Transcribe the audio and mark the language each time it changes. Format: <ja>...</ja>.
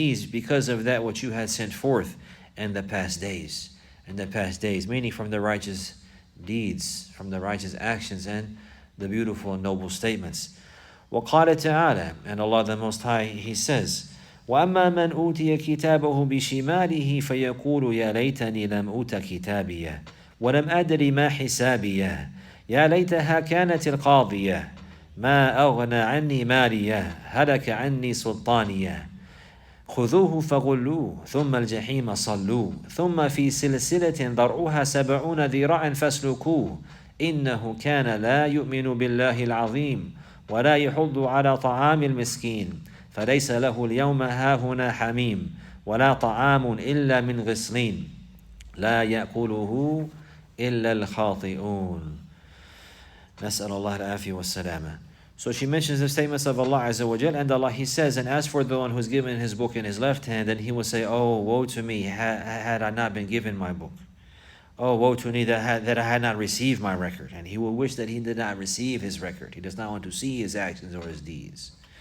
<en>Because of that which you had sent forth in the past days. Meaning from the righteous deeds, from the righteous actions and the beautiful and noble statements.</en> <ar>وَقَالَ تَعَالَى,</ar> <en>and Allah the Most High, He says,</en> <ar>وَأَمَّا مَنْ أُوتِيَ كِتَابَهُ بِشِمَالِهِ فَيَقُولُ يَا لَيْتَنِي لَمْ أُوتَ كِتَابِيَهْ وَلَمْ أَدْرِ مَا حِسَابِيَهْ يَا لَيْتَهَا كَانَتِ الْقَاضِيَةَ مَا أَغْنَى عَنِّي مَالِيَهْ هَلَكَ عَنِّي سُلْطَانِيَهْ خذوه فغلوه ثم الجحيم صلوه ثم في سلسلة ضرعها 70 ذراعا فاسلكوه إنه كان لا يؤمن بالله العظيم ولا يحض على طعام المسكين فليس له اليوم هاهنا حميم ولا طعام إلا من غسلين لا يأكله إلا الخاطئون. نسأل الله العافية والسلامة.</ar> <en>So she mentions the statements of Allah Azza wa Jal, and Allah, He says, and as for the one who's given his book in his left hand, then he will say, oh, woe to me, had I not been given my book. Oh, woe to me that I had not received my record. And he will wish that he did not receive his record. He does not want to see his actions or his deeds.</en>